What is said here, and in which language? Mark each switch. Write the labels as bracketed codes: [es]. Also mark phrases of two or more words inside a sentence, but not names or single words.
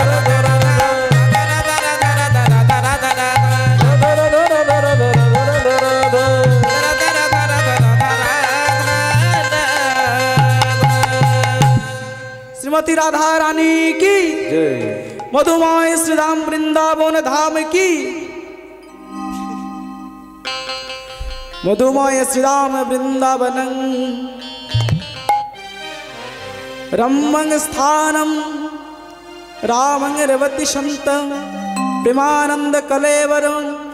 [hi] श्रीमती राधा रानी की जय। मधुमाय श्रीधाम वृंदावन धाम की, [sa] मधुमाय श्रीधाम वृंदावनं रम्मं स्थानं रामं रवति शन्त प्रेमानंद कलेवरं